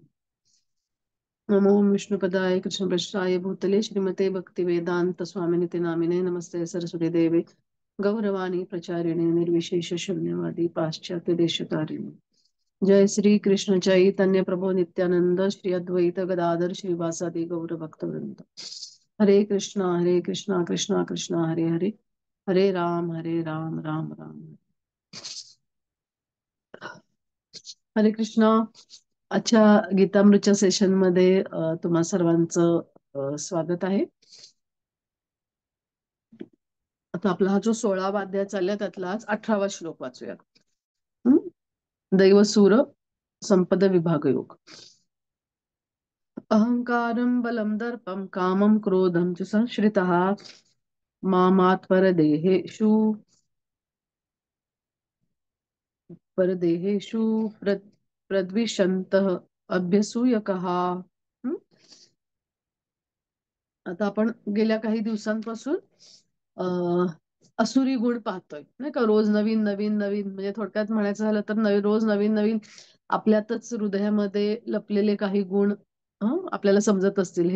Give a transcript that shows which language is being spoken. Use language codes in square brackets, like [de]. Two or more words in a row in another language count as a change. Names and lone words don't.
[sa] नमो विष्णुपदाय कृष्णपृष्ठाय भूतले श्रीमते भक्तिवेदान्त स्वामिनिति नामिने नमस्ते सरस्वती देवे गौरवाणी प्रचारिणे निर्विशेष शून्यवादी पाश्चात्य देशतारिणे। जय श्री कृष्ण चैतन्य प्रभु नित्यानंद श्री अद्वैत गदाधर श्रीवासादि गौर भक्तवृंद। हरे कृष्णा कृष्णा कृष्णा हरे हरे, हरे राम राम राम हरे कृष्णा। [mr] अच्छा, गीतामृतच्या सेशन मध्ये तुम्हा सर्वांचं स्वागत आहे. आता आपला हा जो 16वा अध्याय चाललाय त्यातला आज 18वा श्लोक वाचूया. [sa] दैवसूर संपद विभाग योग. अहंकारं बलं दर्पं कामं क्रोधं च संश्रितः मामात्परदेहेषु प्रद्विषन्तः अभ्यसूयकः. [mr] आता आपण गेल्या काही दिवसांपासून असुरी गुण पाहतोय नाही का. रोज नवीन नवीन नवीन, म्हणजे थोडक्यात म्हणायचं झालं तर रोज नवीन नवीन आपल्यातच हृदयामध्ये लपलेले काही गुण आपल्याला समजत असतील.